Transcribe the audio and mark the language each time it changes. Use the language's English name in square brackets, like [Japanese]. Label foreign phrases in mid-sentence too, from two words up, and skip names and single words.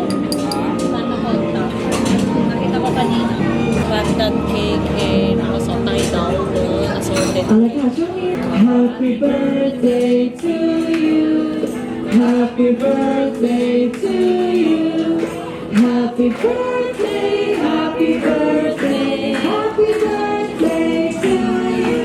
[Filipino] Panna cotta. Nakita ko kanina. Baghdad cake eh, nakasot na daw doon. Assorted. [English] Happy birthday to you. Happy birthday to you. Happy birthday, happy birthday, happy birthday to you.